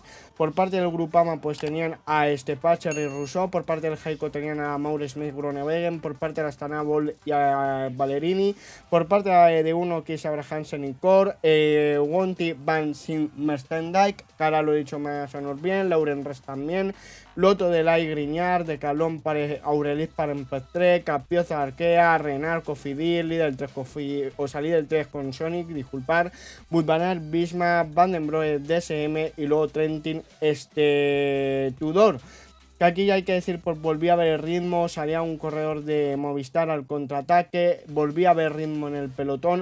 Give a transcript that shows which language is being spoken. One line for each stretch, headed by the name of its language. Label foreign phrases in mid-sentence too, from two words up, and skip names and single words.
Spanish: Por parte del Grupama pues tenían a Pacher y Rousseau, por parte del Heiko tenían a Mauro Smith, Groenewegen, por parte de Astana Bol y a Ballerini, por parte de uno que es Abrahamsen y Cor, Wonti, Van Sindijk, cara lo he dicho más o menos bien, Lauren Res también, Lotto, Delay, Grignard, de Calón, Aurelis, Parempestré, Capioza, Arkea, Renard, Cofidis, líder 3 con Sonic, disculpar, Wout van Aert, Bisma, Van den Broek, DSM y luego Trentin, Tudor. Que aquí ya hay que decir, pues volví a ver el ritmo, salía un corredor de Movistar al contraataque, volví a ver ritmo en el pelotón.